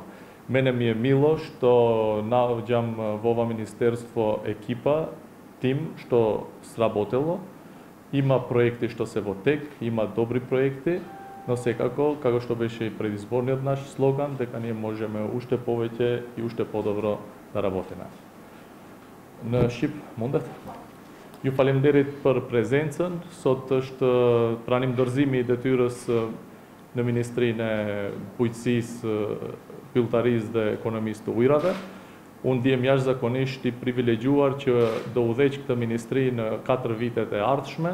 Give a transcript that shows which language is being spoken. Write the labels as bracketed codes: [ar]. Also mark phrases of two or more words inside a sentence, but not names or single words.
[mk] Мене ми е мило што наоѓам во ова министерство екипа, тим што сработело, има проекти што се во тек, има добри проекти, но секако, како што беше и предизборниот наш слоган, дека ние можеме уште повеќе и уште подобро да работиме. [sq] Në Shqip, mundet? Ju faleminderit për prezencën. Sot është pranim dorëzimi i detyrës në Ministrinë e Bujqësisë, Pylltarisë dhe Ekonomisë të Ujrave. Unë ndiem jashtëzakonisht i privilegjuar që do udhëheq këtë ministri në 4 vitet e ardhshme.